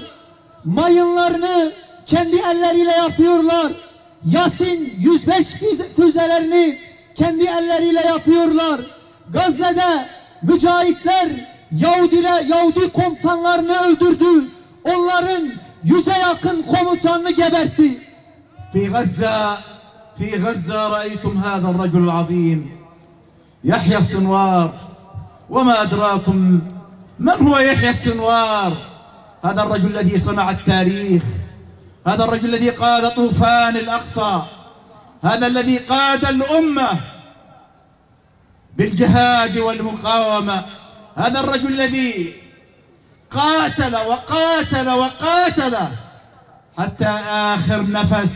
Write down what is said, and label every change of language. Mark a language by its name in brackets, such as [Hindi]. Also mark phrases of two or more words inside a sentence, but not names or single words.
[Turkish] Mayınlarını kendi elleriyle yapıyorlar. Yasin 105 füzelerini kendi elleriyle yapıyorlar. Gazze'de mücahitler Yahudi komutanlarını öldürdü. Onların 100'e yakın komutanını gebertti. [Arabic] في غزة رأيتم هذا الرجل العظيم يحيى السنوار. وما أدراكم من هو يحيى السنوار؟ هذا الرجل الذي صنع التاريخ، هذا الرجل الذي قاد طوفان الأقصى، هذا الذي قاد الأمة بالجهاد والمقاومة، هذا الرجل الذي قاتل وقاتل وقاتل حتى آخر نفس.